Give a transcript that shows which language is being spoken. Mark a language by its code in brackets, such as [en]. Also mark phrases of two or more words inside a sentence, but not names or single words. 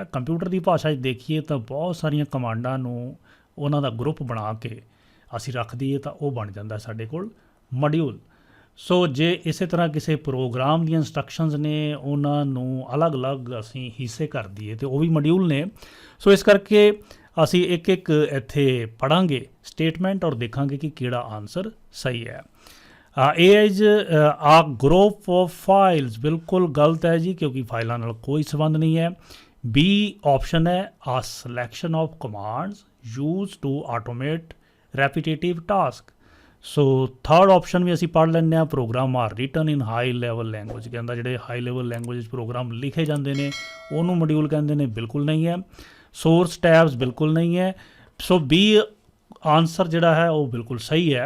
[pa] ਕੰਪਿਊਟਰ ਦੀ ਭਾਸ਼ਾ 'ਚ ਦੇਖੀਏ ਤਾਂ ਬਹੁਤ ਸਾਰੀਆਂ ਕਮਾਂਡਾਂ ਨੂੰ ਉਹਨਾਂ ਦਾ ਗਰੁੱਪ ਬਣਾ ਕੇ ਅਸੀਂ ਰੱਖ ਦਈਏ ਤਾਂ ਉਹ ਬਣ ਜਾਂਦਾ ਸਾਡੇ ਕੋਲ ਮੋਡਿਊਲ। ਸੋ ਜੇ ਇਸੇ ਤਰ੍ਹਾਂ ਕਿਸੇ ਪ੍ਰੋਗਰਾਮ ਦੀਆਂ ਇੰਸਟਰਕਸ਼ਨਸ ਨੇ ਉਹਨਾਂ ਨੂੰ ਅਲੱਗ-ਅਲੱਗ ਅਸੀਂ ਹਿੱਸੇ ਕਰ ਦਈਏ ਤੇ ਉਹ ਵੀ ਮੋਡਿਊਲ ਨੇ। ਸੋ ਇਸ ਕਰਕੇ ਅਸੀਂ ਇੱਕ ਇੱਕ ਇੱਥੇ ਪੜ੍ਹਾਂਗੇ ਸਟੇਟਮੈਂਟ ਔਰ ਦੇਖਾਂਗੇ ਕਿ ਕਿਹੜਾ ਆਨਸਰ ਸਹੀ ਹੈ। [en] A is a group of files, [pa] ਬਿਲਕੁਲ ਗਲਤ ਹੈ ਜੀ, ਕਿਉਂਕਿ ਫਾਈਲਾਂ ਨਾਲ ਕੋਈ ਸੰਬੰਧ ਨਹੀਂ ਹੈ। [en] B ਆਪਸ਼ਨ ਹੈ a selection of commands used to automate repetitive task। [pa] ਸੋ [en] third option [pa] ਵੀ ਅਸੀਂ ਪੜ੍ਹ ਲੈਂਦੇ ਹਾਂ, [en] program are written in high level language. [pa] ਕਹਿੰਦਾ ਜਿਹੜੇ [en] high level language program [pa] ਲਿਖੇ ਜਾਂਦੇ ਨੇ ਉਹਨੂੰ ਮੋਡਿਊਲ ਕਹਿੰਦੇ ਨੇ, ਬਿਲਕੁਲ ਨਹੀਂ ਹੈ। [en] source tabs [pa] ਬਿਲਕੁਲ ਨਹੀਂ ਹੈ। ਸੋ B ਆਨਸਰ ਜਿਹੜਾ ਹੈ ਉਹ ਬਿਲਕੁਲ ਸਹੀ ਹੈ।